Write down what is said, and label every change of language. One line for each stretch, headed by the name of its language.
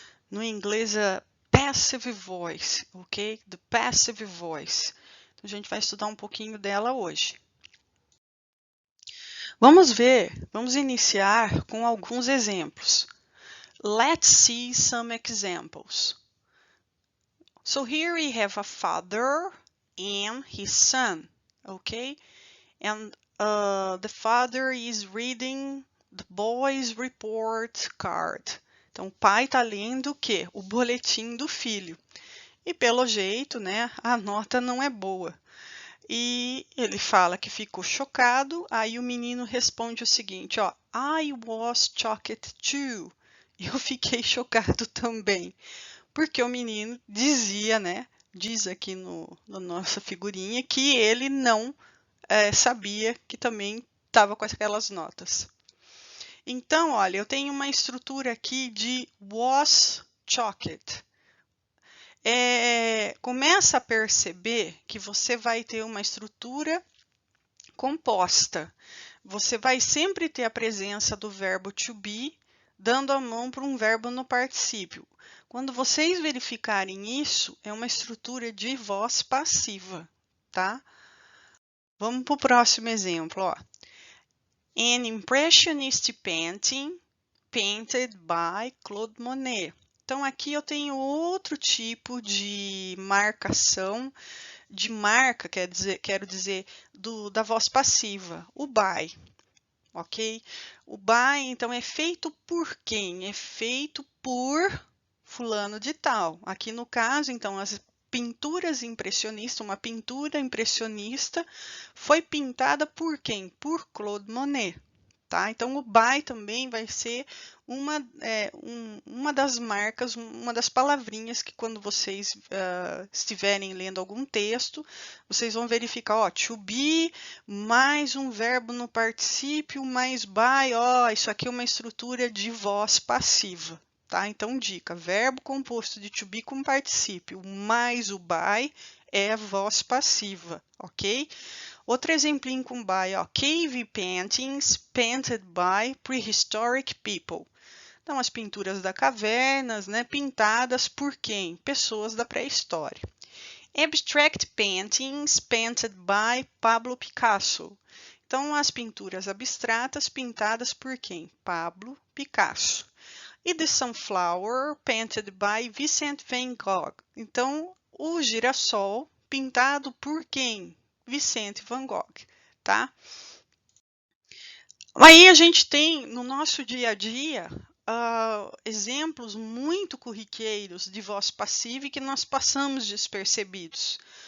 Portuguese: No inglês é passive voice, ok?
English: The passive voice.
Portuguese: Então, a gente vai estudar um pouquinho dela hoje. Vamos iniciar com alguns exemplos.
English: Let's see some examples. So here we have a father and his son, okay? And the father is reading the boy's report card.
Portuguese: Então, o pai está lendo o quê? O boletim do filho. E pelo jeito, né, a nota não é boa. E ele fala que ficou chocado, aí o menino responde o seguinte, ó,
English: I was shocked too.
Portuguese: Eu fiquei chocado também. Porque o menino dizia, né, diz aqui no nossa figurinha, que ele não sabia que também estava com aquelas notas. Então, olha, eu tenho uma estrutura aqui de was shocked. Começa a perceber que você vai ter uma estrutura composta. Você vai sempre ter a presença do verbo to be, dando a mão para um verbo no particípio. Quando vocês verificarem isso, é uma estrutura de voz passiva, tá? Vamos para o próximo exemplo, ó.
English: An impressionist painting painted by Claude Monet.
Portuguese: Então, aqui eu tenho outro tipo de marcação, de marca, quero dizer da voz passiva, o by, ok? O by, então, é feito por quem? É feito por fulano de tal. Aqui no caso, então, as pinturas impressionistas, uma pintura impressionista foi pintada por quem? Por Claude Monet. Tá? Então, o by também vai ser uma das marcas, uma das palavrinhas que quando vocês estiverem lendo algum texto, vocês vão verificar, ó, to be, mais um verbo no particípio, mais by, ó, isso aqui é uma estrutura de voz passiva. Tá? Então, dica, verbo composto de to be com particípio mais o by é voz passiva, ok? Outro exemplinho com by, ó,
English: cave paintings painted by prehistoric people.
Portuguese: Então, as pinturas da cavernas, né, pintadas por quem? Pessoas da pré-história.
English: Abstract paintings painted by Pablo Picasso.
Portuguese: Então, as pinturas abstratas pintadas por quem? Pablo Picasso.
English: E The Sunflower painted by Vincent van Gogh.
Portuguese: Então, o girassol pintado por quem? Vicente Van Gogh, tá? Aí a gente tem no nosso dia a dia exemplos muito corriqueiros de voz passiva e que nós passamos despercebidos.